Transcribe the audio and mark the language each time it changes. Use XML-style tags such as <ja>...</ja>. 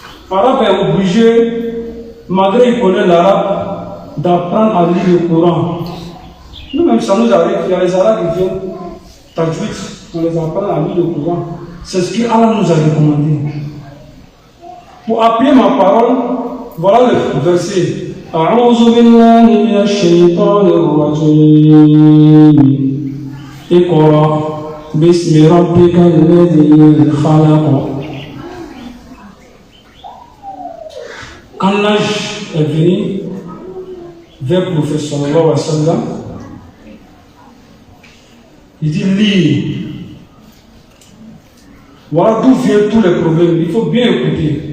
<fr>L'arabe est obligé, malgré qu'il connaît l'arabe, d'apprendre à lire le Coran. Nous-mêmes, ça nous arrive, il y a les arabes qui viennent, tajwid, on les apprend à lire le Coran. C'est ce qu'Allah nous a recommandé. Pour appuyer ma parole, voilà le verset.</fr> <ar>أعوذ بالله من الشيطان الرجيم اقرأ باسم ربك الذي خلق.</ar> <fr>Quand l'ange est venu vers le prophète sallallahu alayhi wa sallam, il dit lis. Voilà d'où viennent tous les problèmes. Il faut bien écouter.</fr>